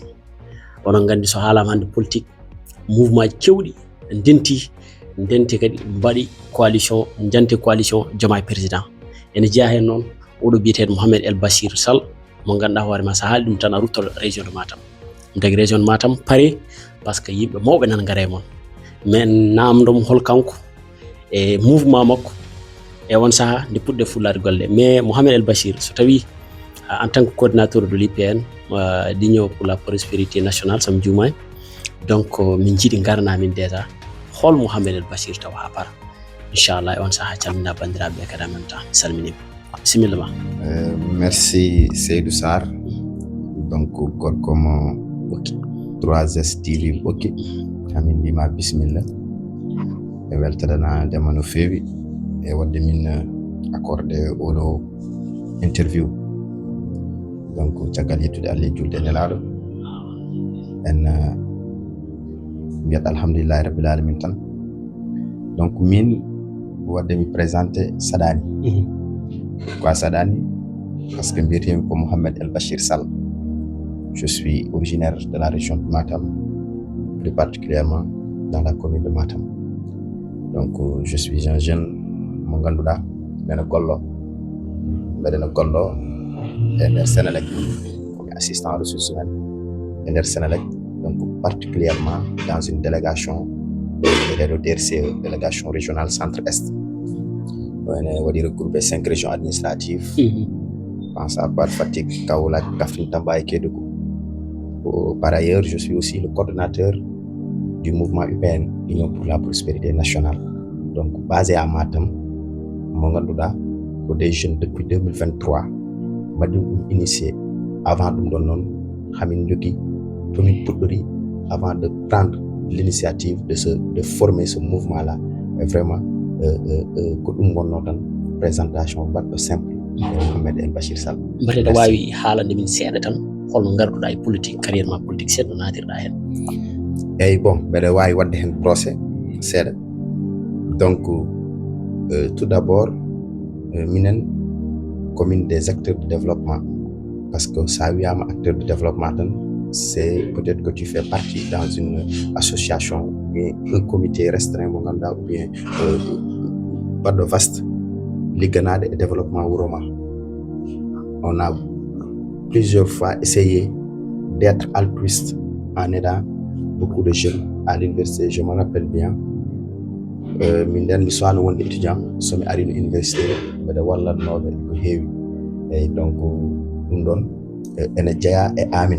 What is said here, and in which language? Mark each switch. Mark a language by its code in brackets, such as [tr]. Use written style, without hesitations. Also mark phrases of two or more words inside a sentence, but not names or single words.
[ff] Onon gandi so haalama hande politique, mouvement ji kewɗi ndenti kadi mbaɗi coalition, janti coalition Diomaye président. Ene jeeya hen noon oɗo biyeteɗo Mohamed El Bachir Sall mo ganduɗa hoore ma sa haali ɗum tan a rutto [fr] région de Matam. [ff] Ɗum tagi [fr] région de Matam [ff] paari [fr] par ce que [ff] yimɓe mawɓe nan gaare mon, men namdomo hol kanko e mouvement makko e won saaha nde puɗɗe fullade golle. Mais Mohamed El Bachir so tawi [fr] en tant que coordinateur de l'UPN, l'Union pour la prospérité nationale [ff] somi juumani, donc min jiiɗi garana min déjà hol Mohamed El Bachir taw ha para, inchallah e on saaha calmina bandiraɓe kadi [fr] en même temps [ff] salminima. Bisimilla ma. [fr] Merci Seydou Sarr. [ff] Donc gorko mo 3S TV ɓokki amin mbima bisimilla e weltanadema no feewi e wadde min accordé oɗo interview. Donc caggal yettude Allah e julde nelaɗo en mbiyat [ar] الحمد لله رب العالمين [ff] tan. Donc min wadde mi présenté saɗani quoi saɗani parce que mbiyetemi ko Mohamed El Bachir Sall. [fr] Je suis originaire de la région de Matam, plus particulièrement dans la commune de Matam. Donc je suis un jeune [ff] mo ganduɗa mbeɗa gollo e nder [fr] Sénélec comme assistant ressources humaines [ff] e nder [fr] Sénélec, donc particulièrement dans une délégation de DRCE, délégation régionale centre-est. On est regroupé 5 régions administratives. Pense à Bad Fatick, Kaolack, Kaffrine, Tamba et Kédougou. Par ailleurs, je suis aussi le coordonnateur du mouvement UPN, Union pour la prospérité nationale. Donc basé à Matam, [ff] mo ganduɗa ko [fr] des jeunes depuis 2023 [ff] mbaɗi ɗum [fr] initié. Avant [ff] ɗum ɗon noon hamin jogui tomin puɗɗori [fr] avant de prendre l'initiative de former ce mouvement là. Et vraiment [ff] ko ɗum wonno tan présentation baɗɗo simple Mohamed El Bachir Sall. Mbaɗeɗa wawi haalande min seeɗa tan holno garduɗa e politique, carrière ma politique seeɗa no natirɗa hen? Eyyi bon mbeɗa wawi wadde hen procès seeɗa. [fr] Donc tout d'abord minen commune des acteurs de développement, parce que [ff] sa wiyama [fr] acteur de développement tan c'est peut-être que tu fais partie dans une association ou bien un comité restreint [ff] mo ganduɗa [fr] ou bien baɗɗo vaste [ff] ligganade e [fr] développement [ff] wuro ma. [fr] On a plusieurs fois essayé d'être altruiste en aidant beaucoup de jeunes à l'université. Je me rappelle bien [ff] min nden mi suwano wonde étudiant somi ari no université mbeɗa wallatnoɓe ko heewi. [fr] Et donc [ff] ɗum ɗon ene jeeya e amin.